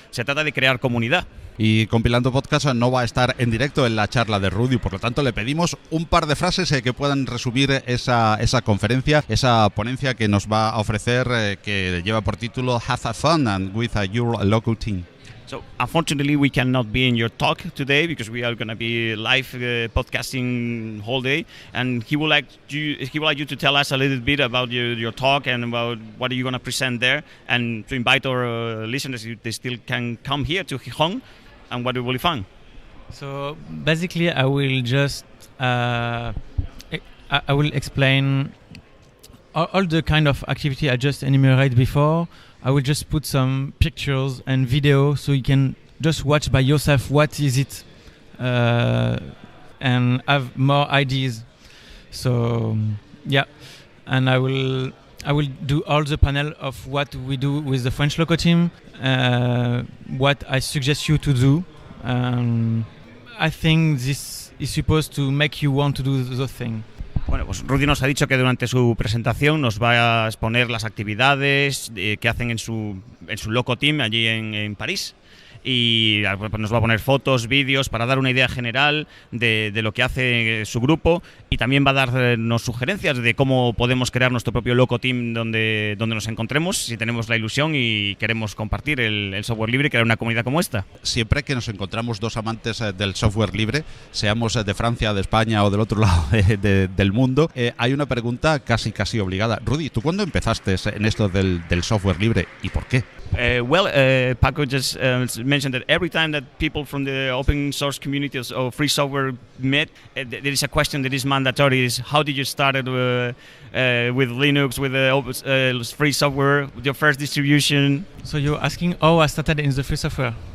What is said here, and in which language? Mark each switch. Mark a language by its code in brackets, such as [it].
[es] Se trata de crear comunidad. Y Compilando Podcast no va a estar en directo en la charla de Rudy, por lo tanto le pedimos un par de frases que puedan resumir esa conferencia, esa ponencia que nos va a ofrecer, que lleva por título Have a Fun and with your local team. [en] So unfortunately, we cannot be in your talk today because we are going to be live podcasting whole day, and he would like you to tell us a little bit about your talk and about what are you going to present there, and to invite our listeners if they still can come here to Gijón, and what it will be fun. So basically, I will just I will explain all the kind of activity I just enumerated before. I will just put some pictures and video so you can just watch by yourself what is it, and have more ideas. So yeah, and I will do all the panel of what we do with the French loco team, what I suggest you to do. I think this is supposed to make you want to do the thing. [es] Bueno, pues Rudy nos ha dicho que durante su presentación nos va a exponer las actividades que hacen en su loco team allí en París. Y pues nos va a poner fotos, vídeos para dar una idea general de lo que hace su grupo, y también va a darnos sugerencias de cómo podemos crear nuestro propio loco team donde nos encontremos, si tenemos la ilusión y queremos compartir el software libre y crear una comunidad como esta. Siempre que nos encontramos dos amantes del software libre, seamos de Francia, de España o del otro lado del mundo, hay una pregunta casi obligada. Rudy, ¿tú cuándo empezaste en esto del software libre y por qué? [en] Paco just mentioned that every time that people from the open source communities or free software meet, there is a question that is mandatory: is how did you start with Linux, with free software, with your first distribution? So you're asking how I started in the free software?